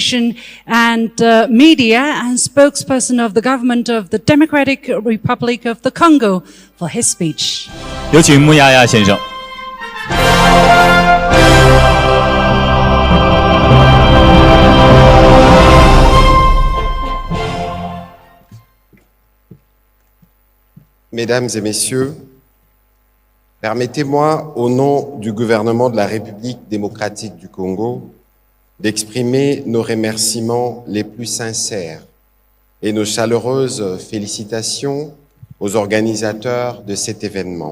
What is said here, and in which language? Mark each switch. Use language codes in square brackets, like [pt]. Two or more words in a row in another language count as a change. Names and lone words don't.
[en] Communication and Media and spokesperson of the government of the Democratic Republic of the Congo for his speech. [zh] 有请穆亚亚先生。 [fr] Mesdames et messieurs, permettez-moi, au nom du gouvernement de la République démocratique du Congo, d'exprimer nos remerciements les plus sincères et nos chaleureuses félicitations aux organisateurs de cet événement.